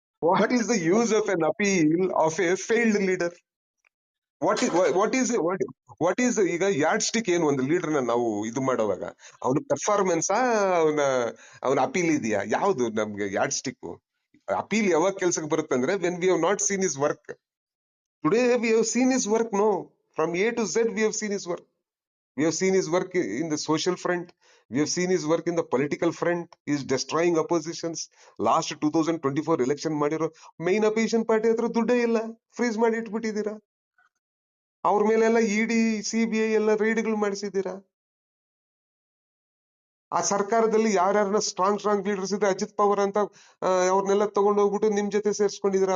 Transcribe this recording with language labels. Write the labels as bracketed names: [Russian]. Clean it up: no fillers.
[English] What is the use of an appeal of a failed leader? What is [Kannada] ಈಗ yard stick ಏನು ಒಂದು ಲೀಡರ್ನ ನಾವು ಇದು ಮಾಡುವಾಗ ಅವನ ಪರ್ಫಾರ್ಮೆನ್ಸ್ ಅವನ ಅಪೀಲ್ ಇದೆಯಾ? ಯಾವ್ದು ನಮ್ಗೆ ಯಾರ್ಡ್ ಸ್ಟಿಕ್? ಅಪೀಲ್ ಯಾವಾಗ ಕೆಲ್ಸಕ್ಕೆ ಬರುತ್ತೆ ಅಂದ್ರೆ [English] When we have not seen his work. Today we have seen his work. No, from A to Z we have seen his work. We have seen his work in the social front. We have seen his work in the political front. He is destroying oppositions. Last 2024 election [Kannada] ಮಾಡಿರೋ main opposition party ಹತ್ರ ದುಡ್ಡೇ ಇಲ್ಲ, freeze ಮಾಡಿ ಇಟ್ಬಿಟ್ಟಿದ್ದೀರಾ. ಅವ್ರ ಮೇಲೆಲ್ಲ ED CBI ಎಲ್ಲ ರೈಡ್ಗಳು ಮಾಡಿಸಿದ್ದೀರಾ. ಆ ಸರ್ಕಾರದಲ್ಲಿ ಯಾರ್ಯಾರನ್ನ ಸ್ಟ್ರಾಂಗ್ ಲೀಡರ್ಸ್ ಇದ್ರೆ ಅಜಿತ್ ಪವಾರ್ ಅಂತ ಅವ್ರನ್ನೆಲ್ಲ ತಗೊಂಡು ಹೋಗ್ಬಿಟ್ಟು ನಿಮ್ ಜೊತೆ ಸೇರ್ಸ್ಕೊಂಡಿದ್ರ.